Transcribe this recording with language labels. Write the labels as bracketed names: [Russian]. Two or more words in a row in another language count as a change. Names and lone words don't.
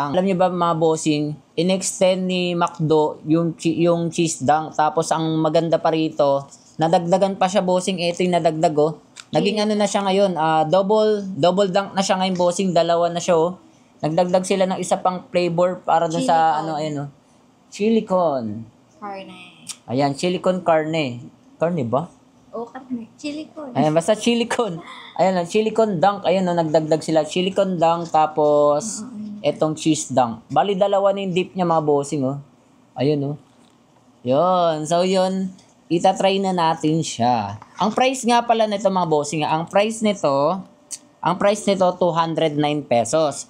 [Filipino] Alam niyo ba mga bossing, in-extend ni McDo yung cheese dunk. Tapos, ang maganda pa rito, nadagdagan pa siya, bossing. Ito yung nadagdag, oh. Naging ano na siya ngayon, double dunk na siya ngayon, bossing. Dalawa na siya, oh. Nagdagdag sila ng isa pang flavor para dun sa, ano, ayun, oh. Chili con. Carne. Ayan, [Spanish] chili con carne. [Filipino] Carne ba? O, carne. Chili con. Ayan, basta chili con. Ayan, chili con dunk. Ayan, no, nagdagdag sila. Chili con dunk, tapos, etong cheese dunk. Bali, dalawa na yung dip niya, mga bossing, oh. Ayun, oh. Yun. So, yun. Itatry na natin siya. Ang price nga pala nito, mga bossing, ang price nito, 209 pesos.